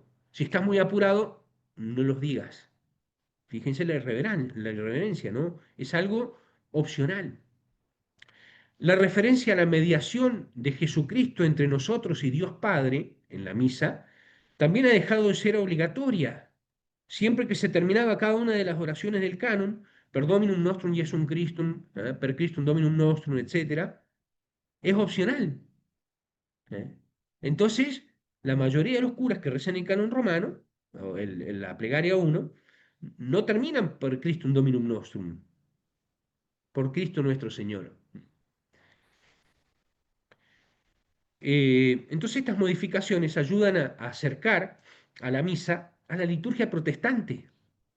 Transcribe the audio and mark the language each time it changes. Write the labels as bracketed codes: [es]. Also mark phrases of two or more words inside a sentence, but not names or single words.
[es] Si estás muy apurado, no los digas. Fíjense la irreverencia, ¿no? Es algo opcional. La referencia a la mediación de Jesucristo entre nosotros y Dios Padre en la misa también ha dejado de ser obligatoria. Siempre que se terminaba cada una de las oraciones del canon, [la] per Dominum nostrum Jesum Christum, per Christum Dominum nostrum, [es] etc., es opcional. ¿eh? Entonces, la mayoría de los curas que rezan el canon romano, o la plegaria 1, no terminan [la] per Christum Dominum nostrum, [es] por Cristo nuestro Señor. Entonces estas modificaciones ayudan a acercar a la misa a la liturgia protestante.